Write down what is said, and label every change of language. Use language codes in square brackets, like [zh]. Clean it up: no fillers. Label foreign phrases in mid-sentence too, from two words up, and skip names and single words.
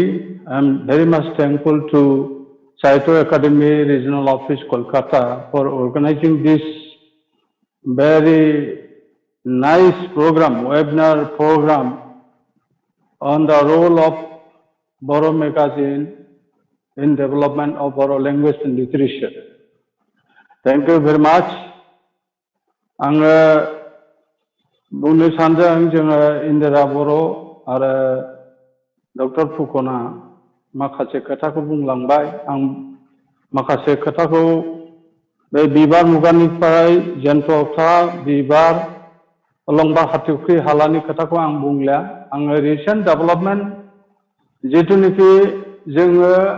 [en] I'm very much thankful to Sahitya Academy Regional Office, Kolkata, for organizing this very nice program, webinar program on the role of Bodo magazine in development of Bodo language and literature. Thank you very much. [brx] आङो बुंनो सानदों जोङो इन्दिरा बर' आरो डक्टर फुकना माखासे खोथाखौ बुंलांबाय आं माखासे खोथाखौ बे बिबार मुगानिफ्राय जेन्थ'खा बिबार अलंबा हाथरखि हालानि खोथाखौ आं बुंलिया आङो [en] recent development [brx] जिथुनिखि जोङो